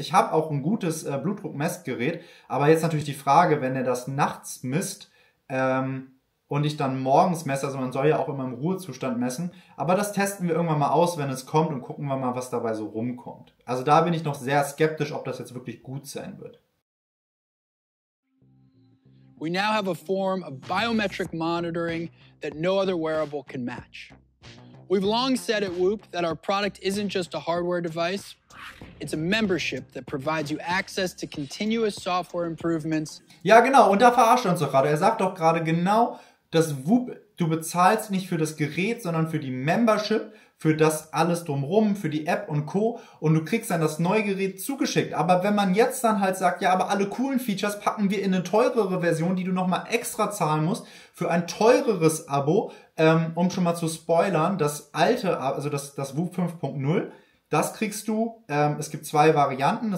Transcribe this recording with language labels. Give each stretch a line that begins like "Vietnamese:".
German: Ich habe auch ein gutes Blutdruckmessgerät, aber jetzt natürlich die Frage, wenn er das nachts misst und ich dann morgens messe, also man soll ja auch immer im Ruhezustand messen, aber das testen wir irgendwann mal aus, wenn es kommt und gucken wir mal, was dabei so rumkommt. Also da bin ich noch sehr skeptisch, ob das jetzt wirklich gut sein wird.
English: We now have a form of biometric monitoring that no other wearable can match. We've long said at Whoop that our product isn't just a hardware device, it's a membership that provides you access to continuous software improvements.
German: Ja, genau, und da verarscht er uns doch gerade. Er sagt doch gerade genau, dass Whoop, du bezahlst nicht für das Gerät, sondern für die Membership, für das alles drumrum, für die App und Co. Und du kriegst dann das neue Gerät zugeschickt. Aber wenn man jetzt dann halt sagt, ja, aber alle coolen Features packen wir in eine teurere Version, die du nochmal extra zahlen musst, für ein teureres Abo, um schon mal zu spoilern, das alte, also das Whoop 5.0, das kriegst du, es gibt 2 Varianten.